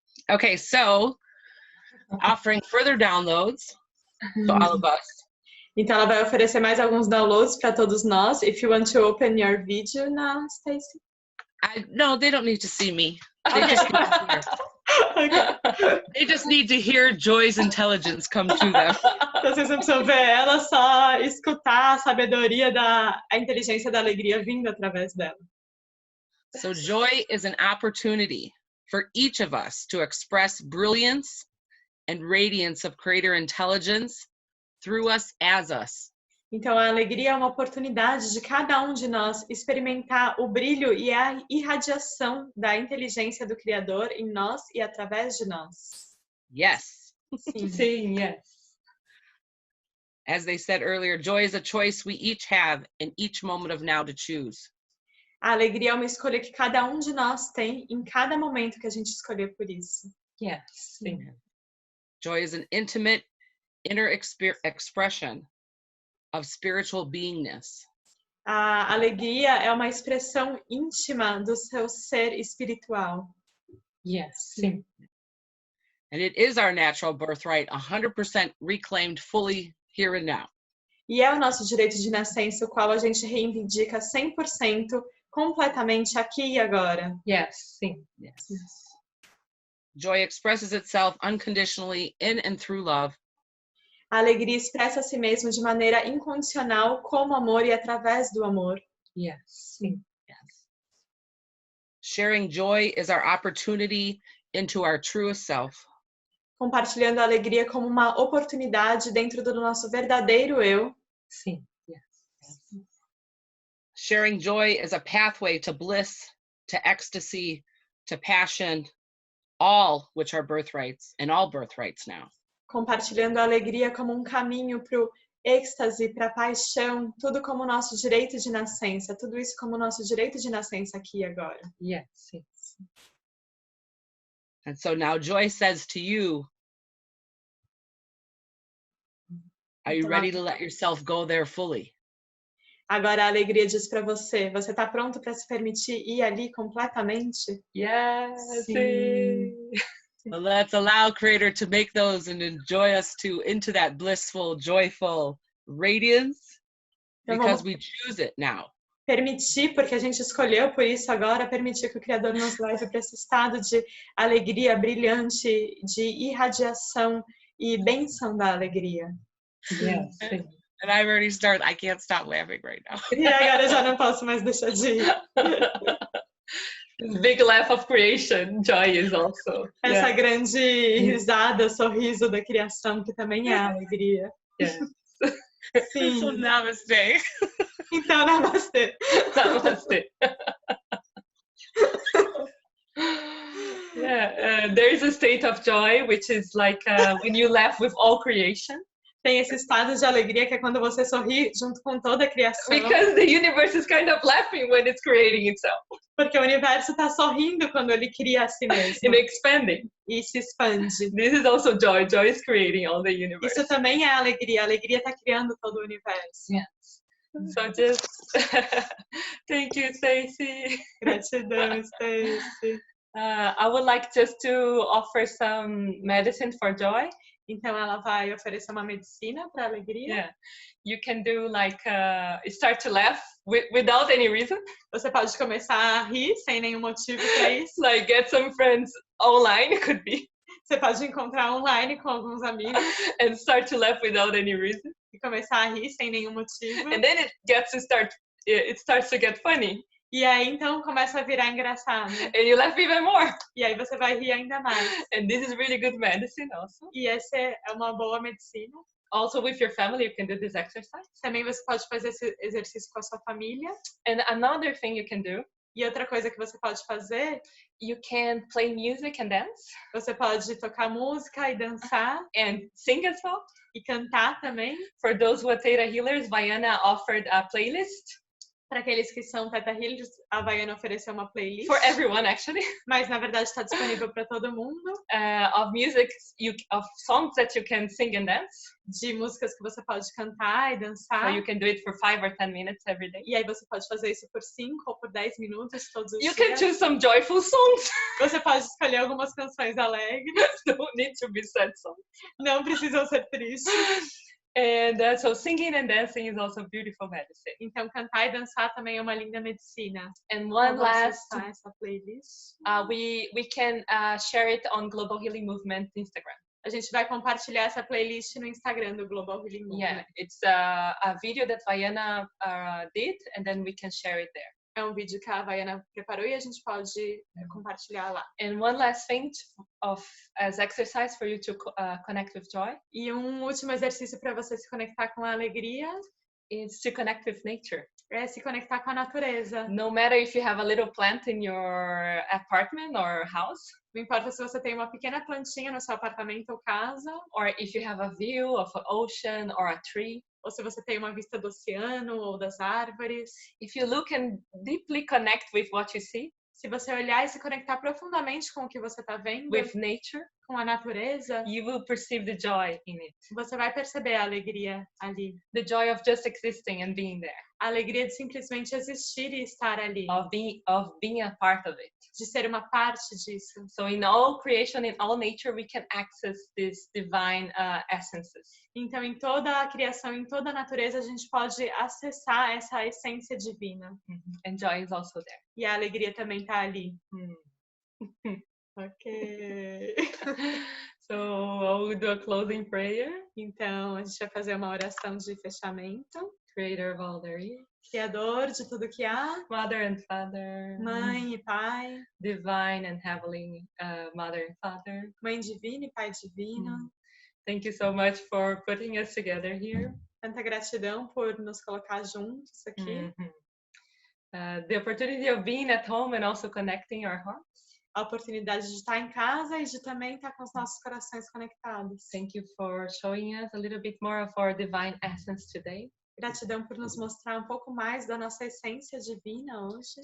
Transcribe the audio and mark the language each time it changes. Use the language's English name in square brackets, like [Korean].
[English] Okay, so offering further downloads to all of us. [Portuguese] Então ela vai oferecer mais alguns downloads para todos nós. [English] If you want to open your video now, Stacy. No, they don't need to see me. They just need to hear. Okay. They just need to hear Joy's intelligence come to them. [Portuguese] Vocês não precisam ver ela, só escutar a sabedoria a inteligência da alegria vindo através dela. [English] So joy is an opportunity for each of us to express brilliance and radiance of creator intelligence through us as us. [Portuguese] Então a alegria é uma oportunidade de cada um de nós experimentar o brilho e a irradiação da inteligência do Criador em nós e através de nós. [English] Yes. [Portuguese] Sim. Sim, [English] yes. As they said earlier, joy is a choice we each have in each moment of now to choose. [Portuguese] A alegria é uma escolha que cada um de nós tem em cada momento que a gente escolher por isso. [English] Yes. [Portuguese] Sim. [English] Joy is an intimate inner expression of spiritual beingness. [Portuguese] A alegria é uma expressão íntima do seu ser espiritual. [English] Yes. [Portuguese] Sim. [English] And it is our natural birthright, 100% reclaimed fully here and now. [Portuguese] E é o nosso direito de nascença, o qual a gente reivindica 100% completamente aqui e agora. [English] Yes. [Portuguese] Sim. [English] Yes. Joy expresses itself unconditionally in and through love. [Portuguese] A alegria expressa a si mesmo de maneira incondicional, como amor e através do amor. [English] Yes. [Portuguese] Sim. [English] Yes. Sharing joy is our opportunity into our truest self. [Portuguese] Compartilhando a alegria como uma oportunidade dentro do nosso verdadeiro eu. Sim. [English] Yes. Sharing joy is a pathway to bliss, to ecstasy, to passion, all which are birthrights, and all birthrights now. [Portuguese] Compartilhando a alegria como um caminho para o êxtase, para a paixão, tudo como nosso direito de nascença, tudo isso como nosso direito de nascença aqui e agora. [English] Yes. [Portuguese] Sim. [English] And so now joy says to you, are you ready to let yourself go there fully? [Portuguese] Agora a alegria diz para você, você está pronto para se permitir ir ali completamente? [English] Yes. [Portuguese] Sim. [English] So let's allow Creator to make those and enjoy us into that blissful, joyful radiance, because we choose it now. [Portuguese] Permitir, porque a gente escolheu por isso agora, permitir que o Criador nos leve para esse estado de alegria brilhante, de irradiação e bênção da alegria. [English] Yes. And I've already started, I can't stop laughing right now. [Portuguese] E agora eu já não posso mais deixar de ir. [English] Big laugh of creation, joy is also. [Portuguese] Essa grande risada, sorriso da criação, que também é alegria. [English] Yes. [Portuguese] Sim. [English] So namaste. [Portuguese] Então, namastê. [English] Namaste. Yeah, there is a state of joy, which is like when you laugh with all creation. [Portuguese] Tem esse estado de alegria que é quando você sorri junto com toda a criação. [English] Because the universe is kind of laughing when it's creating itself. [Portuguese] Porque o universo está sorrindo quando ele cria a si mesmo. [English] And expanding. [Portuguese] E se expande. [English] This is also joy. Joy is creating all the universe. [Portuguese] Isso também é alegria. A alegria está criando todo o universo. [English] Yes. So just thank you, Stacy. [Portuguese] Gratidão, Stacy. [English] I would like just to offer some medicine for joy. [Portuguese] Então ela vai oferecer uma medicina para alegria. [English] Yeah, you can do like start to laugh without any reason. [Portuguese] Você pode começar a rir sem nenhum motivo para isso. [English] Like get some friends online, could be. [Portuguese] Você pode encontrar online com alguns amigos. [English] And start to laugh without any reason. [Portuguese] E começar a rir sem nenhum motivo. [English] And then it starts to get funny. [Portuguese] E aí então começa a virar engraçado. [English] And you laugh even more. [Portuguese] E aí você vai rir ainda mais. [English] And this is really good medicine also. [Portuguese] E essa é uma boa medicina. [English] Also with your family you can do this exercise. [Portuguese] Também você pode fazer esse exercício com a sua família. [English] And another thing you can do. [Portuguese] E outra coisa que você pode fazer, [English] you can play music and dance. [Portuguese] Você pode tocar música e dançar. [English] And sing as well. [Portuguese] E cantar também. [English] For those who are Theta Healers, Viana offered a playlist. [Portuguese] Para aqueles que são Theta Healers, a Viana ofereceu uma playlist. [English] For everyone, actually. [Portuguese] Mas na verdade está disponível para todo mundo. [English] Of music, of songs that you can sing and dance. [Portuguese] De músicas que você pode cantar e dançar. [English] So you can do it for 5 or 10 minutes every day. [Portuguese] E aí você pode fazer isso por 5 ou por 10 minutos todos os dias. [English] You can choose some joyful songs. [Portuguese] Você pode escolher algumas canções alegres. [English] Don't need to be sad songs. [Portuguese] Não precisam ser tristes. [English] And so singing and dancing is also beautiful medicine. [Portuguese] Então cantar e dançar também é uma linda medicina. [English] And one last, [Portuguese] essa playlist. [English] We can share it on Global Healing Movement Instagram. [Portuguese] A gente vai compartilhar essa playlist no Instagram do Global Healing Movement. [English] Yeah, it's a video that Viana did, and then we can share it there. [Portuguese] É um vídeo que a Viana preparou e a gente pode compartilhar lá. [English] And one last thing as exercise for you to connect with joy. [Portuguese] E último exercício para você se conectar com a alegria [English] is to connect with nature. [Portuguese] É se conectar com a natureza. [English] No matter if you have a little plant in your apartment or house. [Portuguese] Não importa se você tem uma pequena plantinha no seu apartamento ou casa. [English] Or if you have a view of an ocean or a tree. [Portuguese] Ou se você tem uma vista do oceano ou das árvores. [English] If you look and deeply connect with what you see. [Portuguese] Se você olhar e se conectar profundamente com o que você está vendo, [English] with nature, [Portuguese] com a natureza, [English] you will perceive the joy in it. [Portuguese] Você vai perceber a alegria ali. [English] The joy of just existing and being there. [Portuguese] A alegria de simplesmente existir e estar ali. [English] Of being a part of it. [Portuguese] De ser uma parte disso. [English] So in all creation, in all nature, we can access these divine essences. [Portuguese] Então, em toda a criação, em toda a natureza, a gente pode acessar essa essência divina. [English] And joy is also there. [Portuguese] E a alegria também está ali. [English] Ok. So I will do a closing prayer. [Portuguese] Então, a gente vai fazer uma oração de fechamento. [English] Creator of all there is. [Portuguese] Criador de tudo que há. [English] Mother and Father. [Portuguese] Mãe e Pai. [English] Divine and Heavenly Mother and Father. [Portuguese] Mãe divina e Pai divino. [English] Thank you so much for putting us together here. [Portuguese] Tanta gratidão por nos colocar juntos aqui. [English] The opportunity of being at home and also connecting our hearts. [Portuguese] A oportunidade de estar em casa e de também estar com os nossos corações conectados. [English] Thank you for showing us a little bit more of our divine essence today. [Portuguese] Gratidão por nos mostrar um pouco mais da nossa essência divina hoje.